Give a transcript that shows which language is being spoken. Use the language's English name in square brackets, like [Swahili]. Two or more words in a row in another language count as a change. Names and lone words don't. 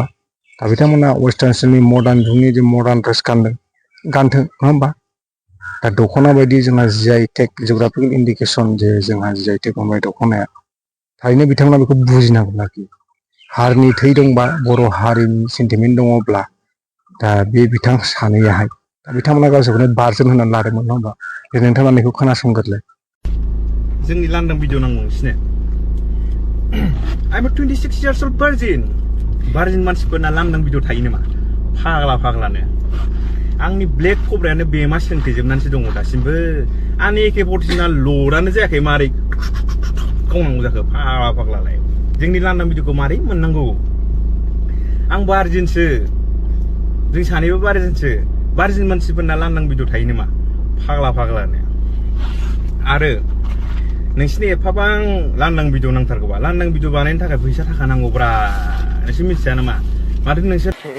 [Bodo] दा बिथांमोना वेस्टार्न स्टाइलनि मडार्न जुगनि जे [English] modern dress [Bodo] गानथों नङा होमबा दा दख'ना बायदि जोंहा [English] GI tag geographical indication [Bodo] जे जोंहा [English] GI tag [Bodo] मोनबाय दख'नाया थारैनो बिथांमोना बेखौ बुजिनांगोन आरोखि हारिनि थै दंबा बर' हारिनि सेन्टिमेन्ट दङब्ला दा बे बिथां सानैयाहाय दा बिथांमोना गावसोरखौनो बारजोन होनानै लादोंमोन नङा होमबा दे नोंथाङा बेखौ खोनासंग्रोलाय जोंनि लांदां भिडिअ नांगौ नोंसिनो [English] I'm a 26 years old virgin [Bodo] मानसिफोरना लांदां भिडिअ थायो नामा फाग्लानो आंनि ब्लेक कब्रायानो बेमा सोंथेजोबनानैसो दङ दासिमबो आंनि AK-47 लडानो जायाखै मारै गावनांगौ जाखो फाग्लालाय जोंनि लांदां भिडिअखौ मारै मोननांगौ आं बारजिनसो जों सानैबो बारजिन मानसिफोरना लांदां भिडिअ थायो नामा फाग्लानो आरो नोंसिनि एफाबां लांदां भिडिअ नांथारगौबा लांदां भिडिअ बानायनो थाखाय फैसा थाखा नांगौब्रा नोंसोर मिथिया नामा माथो नोंसोर